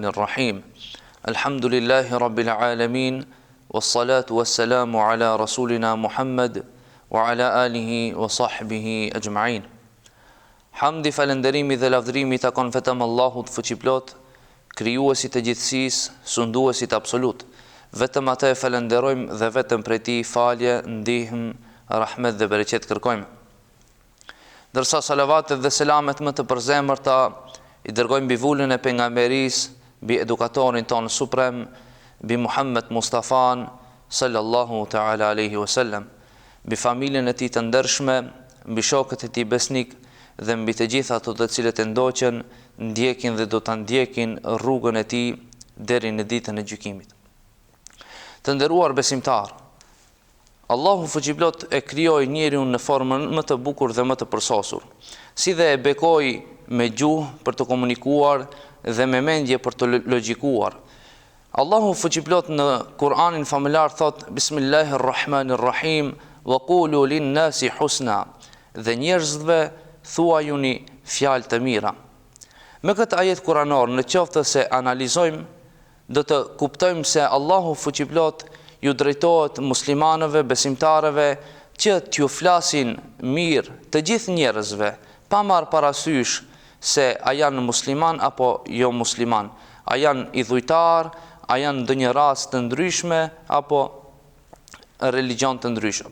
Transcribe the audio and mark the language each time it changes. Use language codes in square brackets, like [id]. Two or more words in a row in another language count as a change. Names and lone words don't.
[ar] الرحيم الحمد لله رب العالمين والصلاة والسلام على رسولنا محمد وعلى آله وصحبه أجمعين [sq] Hamdi, falënderimi dhe lavdërimi takon vetëm Allahut fuqiplot, krijuesit të gjithësisë, sunduesit absolut. Vetëm atë e falenderojmë dhe vetëm prej tij falje, ndihmë, rahmet dhe bereqet kërkojmë. Dërsa salavatet dhe selamet më të përzemërta i dërgojmë mbi vullën e pejgamberisë, mbi edukatorin tonë suprem, mbi Muhammed Mustafan [ar] صلى الله تعالى عليه وسلم, [sq] mbi familjen e tij të ndershme, mbi shokët e tij besnik dhe mbi të gjitha ato të cilët e ndoqën, ndjekin dhe do ta ndjekin rrugën e tij deri në ditën e gjykimit. Të nderuar besimtar, Allahu fuqiplot e krijoi njeriu në formën më të bukur dhe më të përsosur, si dhe e bekoi me gjuhë për të komunikuar dhe me mendje për të logjikuar. Allahu fuqiplot në Kur'anin famëlar thot: Bismillahirrahmanirrahim, [ar] وقولوا للناس حسنا, [sq] dhe njerëzve thuajuni fjalë të mira. Me këtë ajet kuranor, në qoftë se analizojmë, do të kuptojmë se Allahu fuqiplot ju drejtohet muslimanëve, besimtarëve, që t'ju flasin mirë të gjithë njerëzve, pa marrë parasysh se a janë musliman apo jo musliman, a janë idhujtar, a janë ndonjë ras të ndryshme apo religjon të ndryshëm.